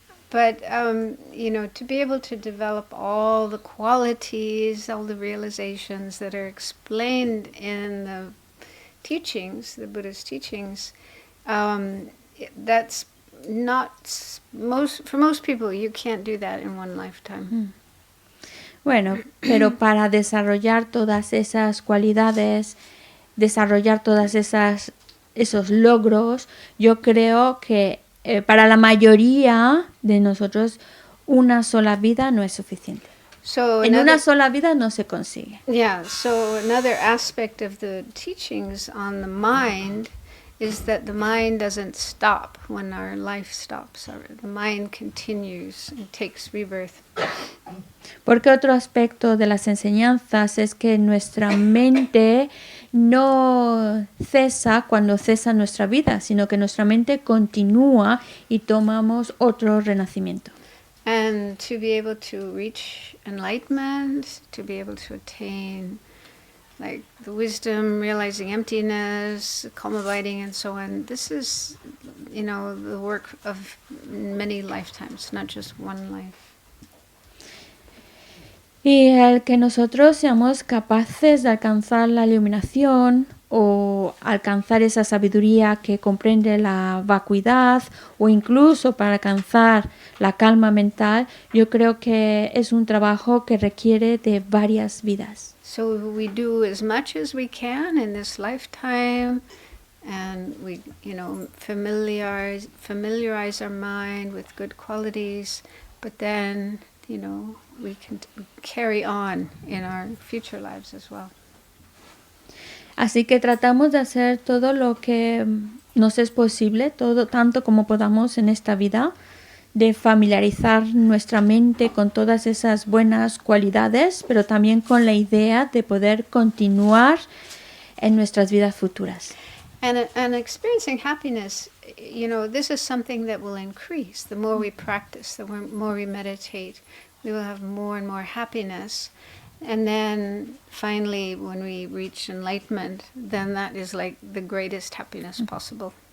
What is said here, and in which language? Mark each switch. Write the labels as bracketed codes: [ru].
[en] But, to be able to develop all the qualities, all the realizations that are explained in the teachings, the Buddhist teachings, that's not, for most people, you can't do that in one lifetime. [es] Bueno, pero para desarrollar todas esas cualidades, desarrollar todas esos logros, yo creo que para la mayoría de nosotros una sola vida no es suficiente. [en] So [es] En una sola vida no se consigue. [en] Yeah, so another aspect of the teachings on the mind is that the mind doesn't stop when our life stops. The mind continues and takes rebirth. [es] Porque otro aspecto de las enseñanzas es que nuestra mente no cesa cuando cesa nuestra vida, sino que nuestra mente continúa y tomamos otro renacimiento. [en] And to be able to reach enlightenment, to be able to attain like the wisdom, realizing emptiness, calm abiding, and so on. This is, the work of many lifetimes, not just one life. [es] Y el que nosotros seamos capaces de alcanzar la iluminación o alcanzar esa sabiduría que comprende la vacuidad o incluso para alcanzar la calma mental, yo creo que es un trabajo que requiere de varias vidas. [en] So we do as much as we can in this lifetime, and we, familiarize our mind with good qualities, but then, we can carry on in our future lives as well. [es] Así que tratamos de hacer todo lo que nos es posible, todo tanto como podamos en esta vida, de familiarizar nuestra mente con todas esas buenas cualidades, pero también con la idea de poder continuar en nuestras vidas futuras. [en] And experiencing happiness, this is something that will increase. The more we practice, the more we meditate, we will have more and more happiness. And then finally, when we reach enlightenment, then that is like the greatest happiness possible.